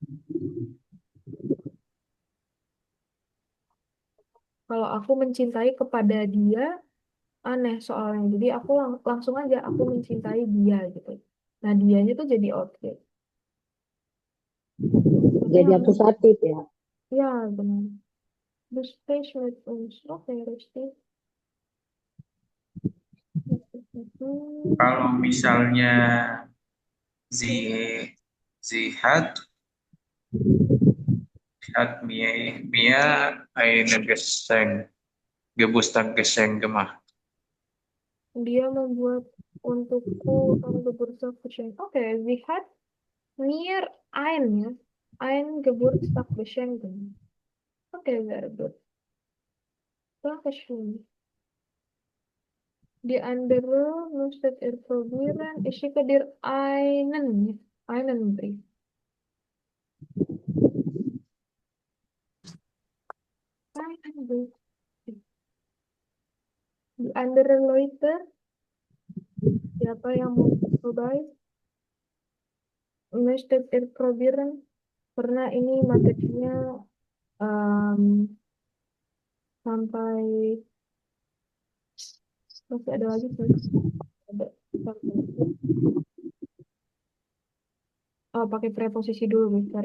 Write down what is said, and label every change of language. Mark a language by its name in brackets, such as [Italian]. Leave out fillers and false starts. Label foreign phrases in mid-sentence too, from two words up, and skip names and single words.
[Indonesian] Kalau aku mencintai kepada dia, aneh soalnya. Jadi aku langsung aja aku mencintai dia gitu. Nah, dianya tuh jadi objek. Berarti Jadi harus, akusatif ya. ya benar. The space with uns. Oke, Resti. Kalau misalnya [German] sie sie hat mir eine Geburtstagsgeschenk gemacht. [Indonesian] Dia membuat untukku Geburtstagsgeschenk. Oke, [German] sie hat mir ya, ein Geburtstagsgeschenk gemacht. [English] Oke, very good. [German] Dankeschön. Die andere musstet ihr probieren. Ich schicke dir einen Brief. Einen Brief. Die andere Leute, [Indonesian] siapa yang mau coba? [German] Musstet ihr probieren? [Indonesian] Karena ini materinya em, sampai masih ada lagi sih. Ada sampai. Oh, pakai preposisi dulu, bentar.